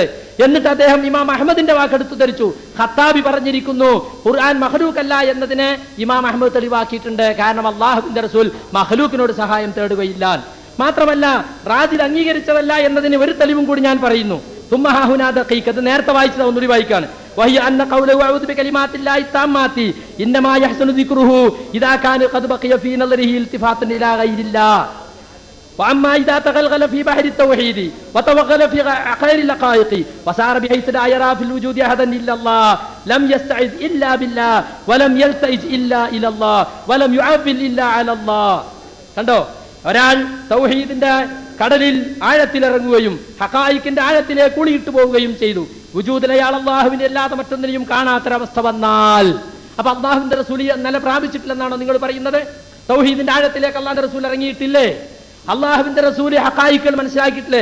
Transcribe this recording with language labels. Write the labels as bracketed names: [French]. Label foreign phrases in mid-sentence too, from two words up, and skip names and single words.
[Malayalam] എന്നിട്ട് അദ്ദേഹം ഇമാം അഹമ്മദിന്റെ വാക്ക് എടുത്തുദ്ധരിച്ചു. ഖത്താബി പറഞ്ഞിരിക്കുന്നു ഖുർആൻ മഖ്ലൂഖ് അല്ല എന്നതിനെ ഇമാം അഹമ്മദ് തെളിവാക്കിയിട്ടുണ്ട്. കാരണം അല്ലാഹുവിന്റെ റസൂൽ മഖ്ലൂഖിനോട് സഹായം തേടുകയില്ല. മാത്രമല്ല റാജിൽ അംഗീകരിച്ചതല്ല എന്നതിന് ഒരു തെളിവും കൂടി ഞാൻ പറയുന്നു. അത് നേരത്തെ വായിച്ചത് ഒന്നുകൂടി വായിക്കാണ്. [Arabic] وهي أن قوله أعوذ بكلمات الله التامات إنما يحسن ذكره إذا كان قد بقي في نظره التفات إلى غير الله. وأما إذا تغلغل في بحر التوحيد وتوغل في غير الحقائق وصار بحيث لا يرى في الوجود أحدا إلا الله لم يستعذ إلا بالله ولم يلتئج إلا إلى الله ولم يعول إلا على الله. [Malayalam] കണ്ടോ, ഒരാൾ തൗഹീദിന്റെ കടലിൽ ആഴത്തിലിറങ്ങുകയും ഹഖായിക്കിന്റെ ആഴത്തിലേക്ക് കുളിയിട്ടു പോവുകയും ചെയ്തു. വുജൂദിൽ അയാൾ അല്ലാഹുവിനെ അല്ലാതെ മറ്റൊന്നിനെയും കാണാത്തൊരവസ്ഥ വന്നാൽ അപ്പൊ അല്ലാഹുവിന്റെ റസൂൽ നില പ്രാപിച്ചിട്ടില്ലെന്നാണോ നിങ്ങൾ പറയുന്നത്? തൗഹീദിന്റെ ആഴത്തിലേക്ക് അല്ലാഹുവിന്റെ റസൂൽ ഇറങ്ങിയിട്ടില്ലേ? അല്ലാഹുവിന്റെ റസൂൽ ഹഖായികൾ മനസ്സിലാക്കിയിട്ടില്ലേ?